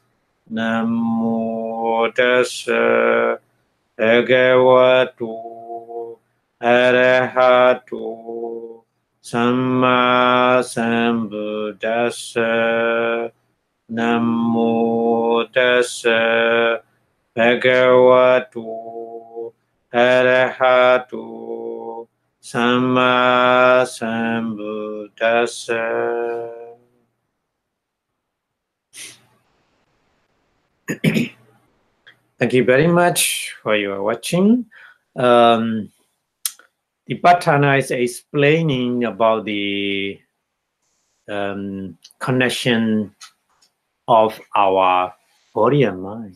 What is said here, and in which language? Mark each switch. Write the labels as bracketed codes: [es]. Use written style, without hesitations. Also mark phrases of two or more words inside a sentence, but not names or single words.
[pi] Namo Tassa Bhagavato Arahato Samma Sambuddhassa. Namo Tassa Bhagavato Arahato Samma Sambuddhassa. [en] Thank you very much for your watching. The Patthana is explaining about the connection of our body and mind.